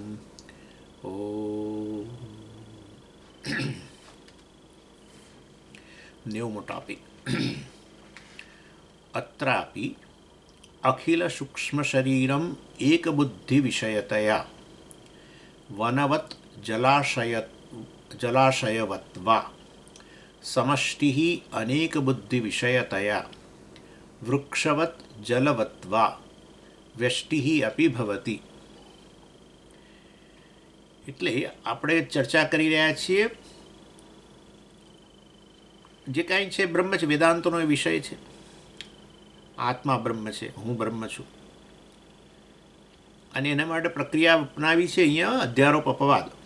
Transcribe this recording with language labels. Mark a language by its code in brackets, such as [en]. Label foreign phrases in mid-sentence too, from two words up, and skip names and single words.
[sa] ॐ न्यूमो टॉपिक अत्रापि अखिलसूक्ष्मशरीरम् एकबुद्धिविषयतया वनवत् जलाशयवत् समष्टिः अनेकबुद्धिविषयतया वृक्षवत् जलवत् व्यष्टिः अपि भवति। [gu] એટલે આપણે ચર્ચા કરી રહ્યા છીએ જે કાંઈ છે બ્રહ્મ છે, વેદાંતનો એ વિષય છે. આત્મા બ્રહ્મ છે, હું બ્રહ્મ છું, અને એના માટે પ્રક્રિયા અપનાવી છે અહીંયા અધ્યારોપ અપવાદ.